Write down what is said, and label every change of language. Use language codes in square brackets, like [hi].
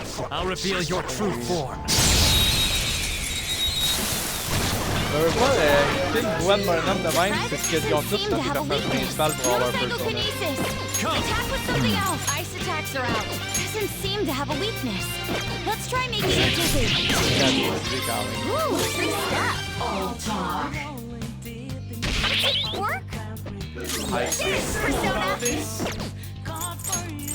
[en] I'll reveal your true form. [fr] Écouter une voix de bonhomme de même, c'est ce qu'ils ont tous fait des personnages principales pour avoir leur personnage. [en] Attack with something else. Ice attacks are out. Doesn't seem to have a weakness. Let's try making it dizzy. Ooh, free stuff. All talk. Work? Persona.